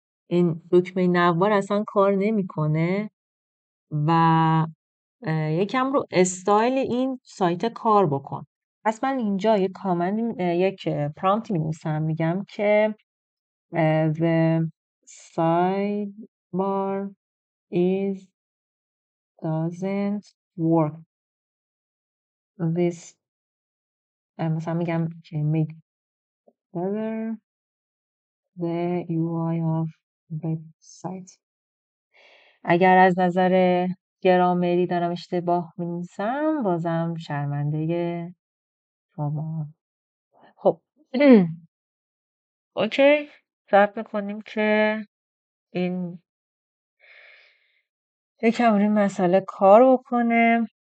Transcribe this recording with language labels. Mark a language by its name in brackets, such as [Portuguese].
[Persian] این دکمه نوار اصلا کار نمیکنه و یکم رو استایل این سایت کار بکن. پس من اینجا یک پرامپت می‌نویسم میگم که [English] the sidebar doesn't work. This [Persian] مثلا میگم که [English] make better the UI of website. [Persian] اگر از نظر گرامری دارم اشتباه می‌نویسم بازم شرمنده شما. خب اوکی. ثبت میکنیم که این یکم روی مسئله کار بکنه.